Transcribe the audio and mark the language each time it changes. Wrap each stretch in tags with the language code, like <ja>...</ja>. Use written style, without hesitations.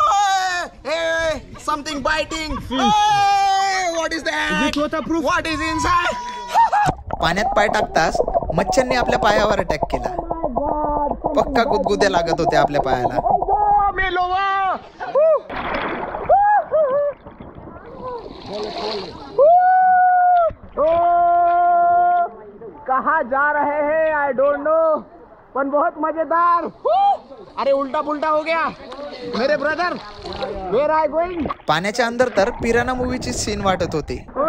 <en>Oh, hey, something biting. Oh, what is that? Is it waterproof? What is inside?</en> <mr>पाण्यात पाय टाकताच मच्छरने आपल्या पायावर attack केला. पक्का गुदगुद्या लागत होत्या आपल्या पायाला.</mr> <hi>कहाँ जा रहे हैं</hi> <en>I don't know,</en> <hi>पण बहुत मजेदार. अरे उल्टा पुल्टा हो गया मेरे ब्रदर.</hi> <en>Where I going?</en> <mr>पाण्याच्या अंदर तर पिराना मूवीची सीन वाटत होती.</mr>